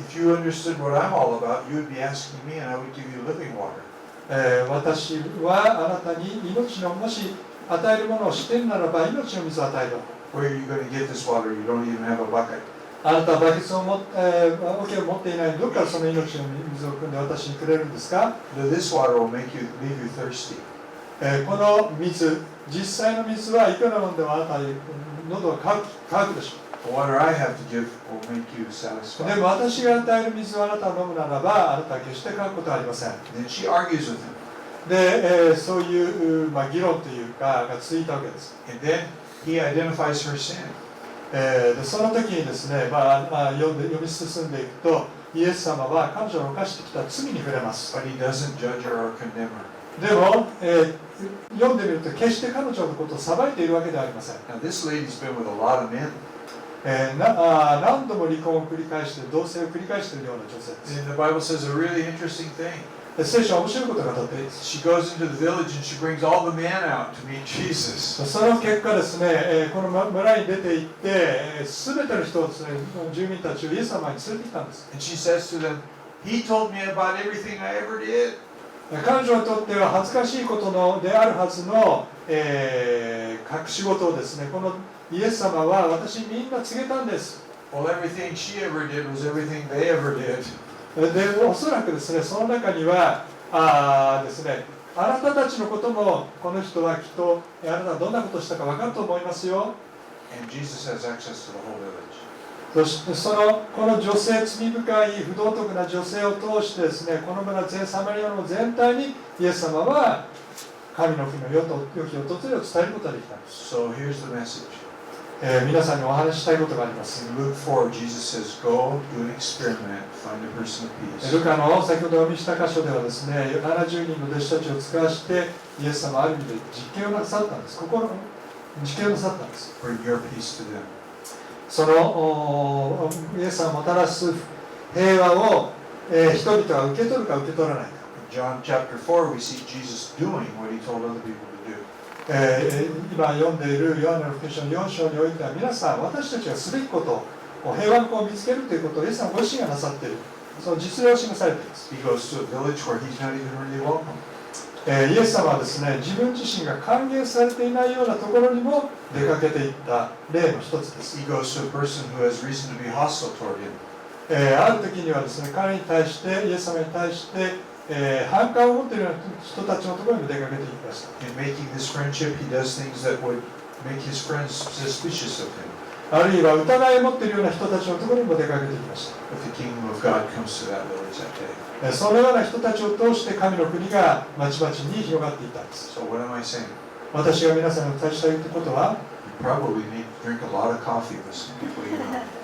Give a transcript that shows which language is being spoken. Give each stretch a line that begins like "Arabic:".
English: If you understood what I'm all about, you would be asking me and I would give you living water.
Japanese: 私はあなたに命のもし与えるものを知っているならば命の水を与える。
English: Where are you going to get this water? You don't even have a bucket.
Japanese: あなたはバケツを桶を持っていないのにどこからその命の水を汲んで私にくれるんですか？
English: This water will leave you thirsty.
Japanese: この水、実際の水はいくら飲んでもあなたは喉が渇くでしょう。
English: The water I have to give will make you
Japanese: で
English: satisfied.
Japanese: も私が与える水をあなたが飲むならばあなたは決して渇くことはありません。
English: Then she argues with him.
Japanese: で、そういう、議論というかが続いたわけです。
English: And then he identifies her sin.
Japanese: でその時にですね、読み進んでいくとイエス様は彼女の犯してきた罪に触れます。
English: But he doesn't judge her or condemn her.
Japanese: でも、読んでみると決して彼女のことを裁いているわけではありません。
English: Now this lady's been with a lot of men.
Japanese: 何度も離婚を繰り返して同棲を繰り返しているような女性です。
English: And the Bible says a really interesting thing.
Japanese: 聖書は面白いことが語っています。
English: She goes into the village and she brings all the men out to meet Jesus.
Japanese: その結果ですね、この村に出て行って、すべての人をですね、住民たちをイエス様に連れてきたんです。
English: And she says to them, He told me about everything I ever did.
Japanese: 彼女にとっては恥ずかしいことであるはずの、隠し事をですね、このイエス様は私にみんな告げたんです。
English: Well, everything she ever did was everything they ever did.
Japanese: で、おそらくですね、その中にはですね、あなたたちのこともこの人はきっとあなたがどんなことをしたか分かると思いますよ。
English: And Jesus has access to the whole village.
Japanese: そしてこの女性、罪深い不道徳な女性を通してですね、この村全サマリアの全体にイエス様は神の国の良き訪れを伝えることができたんです。
English: So here's the message.
Japanese: 皆さんにお話ししたいことがあります。
English: In Luke 4, Jesus says, Go, do an experiment, find a person of peace.
Japanese: ルカの先ほどお見した箇所ではですね、70人の弟子たちを使わしてイエス様はある意味で実験をなさったんです。心の実験をなさったんです。
English: Bring your peace to them.
Japanese: そのイエス様がもたらす平和を、人々が受け取るか受け取らないか。
English: In John chapter 4, we see Jesus doing what he told other people to do.
Japanese: 今読んでいるヨハネの福音書の4章においては皆さん私たちがすべきことを平和の子を見つけるということをイエス様ご自身がなさっているその実例を示されています。
English: He goes to a village where he's not even really welcome.
Japanese: イエス様はですね自分自身が歓迎されていないようなところにも出かけていった例の一つです。
English: He goes to a person who has reason to be hostile toward him.
Japanese: ある時にはですね彼に対してイエス様に対して反感を持っているような人たちのところにも出かけていきました。
English: In making this friendship, he does things that would make his friends suspicious of him.
Japanese: あるいは疑いを持っているような人たちのところにも出かけていきました。
English: But the kingdom of God comes to that village that day.
Japanese: そのような人たちを通して神の国がまちまちに広がっていったんです。
English: So what am I saying?
Japanese: 私が皆さんにお伝えしたいことは、
English: You probably need to drink a lot of coffee with some people you know.